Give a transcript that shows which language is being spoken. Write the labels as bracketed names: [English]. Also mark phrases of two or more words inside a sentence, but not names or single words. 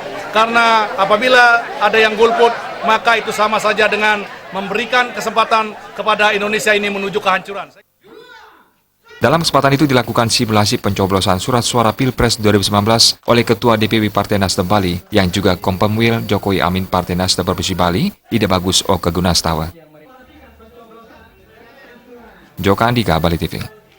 [Indonesian] Karena apabila ada yang golput, maka itu sama saja dengan memberikan kesempatan kepada Indonesia ini menuju kehancuran. Dalam kesempatan itu dilakukan simulasi pencoblosan surat suara Pilpres 2019 oleh Ketua DPW Partai Nasdem Bali yang juga Kompemwil Jokowi Amin Partai Nasdem Provinsi Bali, Ida Bagus Oka Gunastawa. Joka Andika, Bali TV.